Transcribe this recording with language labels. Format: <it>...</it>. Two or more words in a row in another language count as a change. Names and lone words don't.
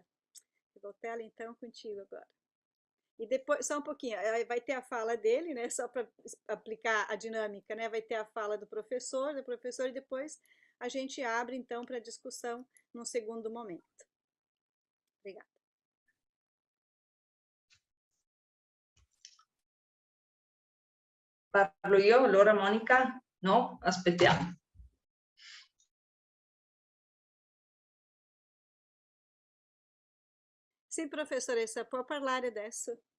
<pt>Rivoltella, então, contigo agora. E depois, só um pouquinho, vai ter a fala dele, né, só para aplicar a dinâmica, né, vai ter a fala do professor, e depois a gente abre, então, para discussão num segundo momento. Obrigada.</pt> <it>Parlo io, allora Monica? No? Aspettiamo. Sì, professoressa, può parlare adesso?</it>